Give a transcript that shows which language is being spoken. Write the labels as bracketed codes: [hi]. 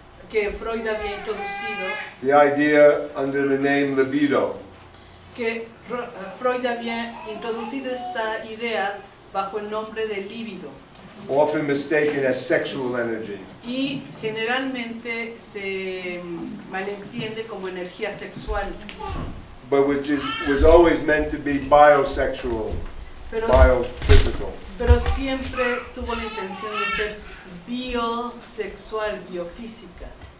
[es] que Freud había introducido, [en] the idea under the name libido. [es] que Freud había introducido esta idea bajo el nombre de líbido [en] Often mistaken as sexual energy. [es] y generalmente se malentiende como energía sexual, [en] But which was always meant to be biosexual, [es] pero, [en] biophysical. [es] pero siempre tuvo la intención de ser biosexual, biofísica.